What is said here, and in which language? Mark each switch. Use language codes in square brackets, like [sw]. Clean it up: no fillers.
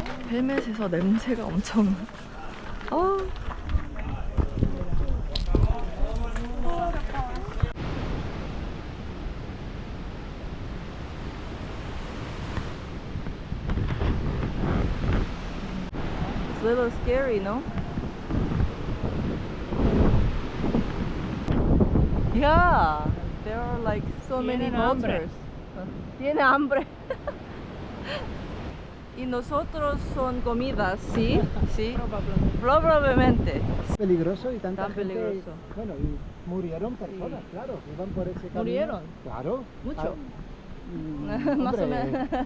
[ko] 헬멧에서 냄새가 엄청 [en] It's a little scary, no? Yeah, there are like so many vultures. [es] Tiene hambre. Y nosotros son comidas, ¿sí? Sí. Probablemente. Peligroso y tanta Tan gente, peligroso. bueno, y murieron personas, claro, que iban por ese camino. ¿Murieron? Claro. Mucho. Hombre, Más o menos.